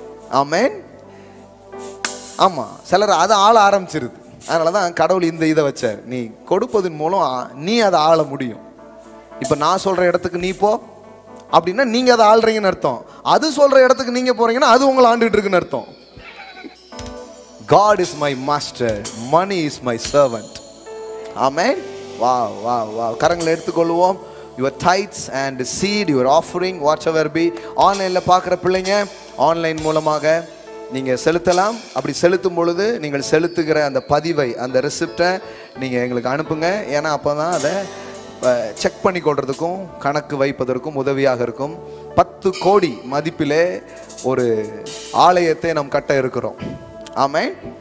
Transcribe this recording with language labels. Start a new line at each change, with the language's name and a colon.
Tamil: ஆமென். ஆமா, சிலர் அதை ஆள ஆரம்பிச்சிருது. அதனாலதான் கடவுள் இந்த இதை வச்சார். நீ கொடுப்பதன் மூலம் நீ அதை ஆள முடியும். இப்ப நான் சொல்ற இடத்துக்கு நீ போ அப்படின்னா நீங்க அதை ஆள்றீங்கன்னு அர்த்தம். அது சொல்ற இடத்துக்கு நீங்க போறீங்கன்னா அது உங்களை ஆண்டுட்டு இருக்குன்னு அர்த்தம்.
English: God is my master, money is my servant. Amen. Wow, wow, wow.
Tamil: கரங்களை எடுத்துக்கொள்வோம்.
English: Your tithes and seed, your offering, whatever be.
Tamil: ஆன்லைன்ல பார்க்குற பிள்ளைங்க ஆன்லைன் மூலமாக நீங்கள் செலுத்தலாம். அப்படி செலுத்தும் பொழுது நீங்கள் செலுத்துகிற அந்த பதிவை, அந்த ரெசிப்டை நீங்கள் எங்களுக்கு அனுப்புங்க. ஏன்னா அப்போ தான் அதை செக் பண்ணி கொள்றதுக்கும் கணக்கு வைப்பதற்கும் உதவியாக இருக்கும். 10 கோடி மதிப்பிலே ஒரு ஆலயத்தை நாம் கட்ட இருக்கிறோம். ஆமென்.